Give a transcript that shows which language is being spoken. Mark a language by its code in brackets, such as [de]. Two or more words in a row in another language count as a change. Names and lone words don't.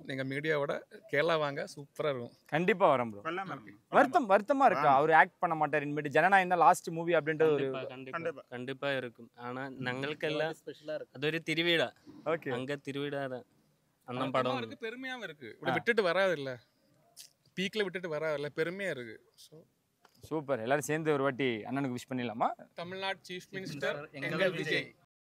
[ta] நீங்கள் மீடியாவோட கேரளா வாங்க, சூப்பராக இருக்கும். கண்டிப்பாக வரும் ப்ரோ. வருத்தமா இருக்கா அவர் ஆக்ட் பண்ண மாட்டார் இனிமேட்டு? ஜனநாயகம் தான் [en] last movie [ta] அப்படின்றது ஒரு கண்டிப்பா இருக்கும். ஆனா [ml] ഞങ്ങൾക്കെല്ലാം അതൊരു തിരുവീട. [ta] ஓகே. அங்க திருவிழா அண்ணன் படம் இருக்கு, பெருமையாவும் இருக்கு. இப்படி விட்டுட்டு வராது இல்ல, பீக்ல விட்டுட்டு வராது இல்ல, பெருமையா இருக்கு. சூப்பர். எல்லாரும் சேர்ந்து ஒரு வாட்டி அண்ணனுக்கு விஷ் பண்ணிடலாமா? தமிழ்நாடு [en] chief minister [ta] எங்கள் விஜய்.